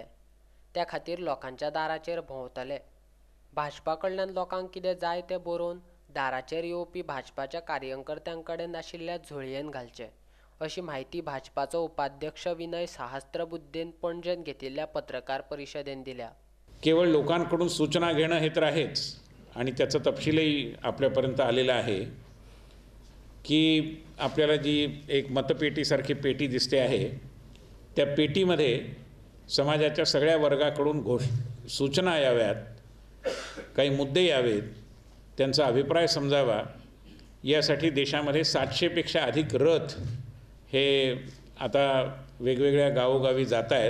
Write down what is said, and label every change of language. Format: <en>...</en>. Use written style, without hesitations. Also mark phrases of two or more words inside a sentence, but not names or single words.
<kok>त्या खातीर लोकांच्या दाराचेर भोंवतले. भाजपा कडल्यान लोकांक कितें जाय तें बरोवन दाराचेर येवपी भाजपाच्या कार्यकर्त्यां कडेन आशिल्ल्या झोळयेन घालचे, अशी म्हायती भाजपाचो उपाध्यक्ष विनय सहस्त्रबुद्धेन पणजेंत घेतिल्ल्या पत्रकार परिशदेंत दिल्या.</kok> <mr>केवळ लोकांकडून सूचना घेणं हे तर आहेच, आणि त्याचा तपशीलही आपल्यापर्यंत आलेला आहे की आपल्याला जी एक मतपेटीसारखी पेटी दिसते आहे, त्या पेटीमध्ये समाजाच्या सगळ्या वर्गाकडून सूचना याव्यात, काही मुद्दे यावेत, त्यांचा अभिप्राय समजावा, यासाठी देशामध्ये 700पेक्षा अधिक रथ हे आता वेगवेगळ्या गावोगावी जात आहेत.</mr>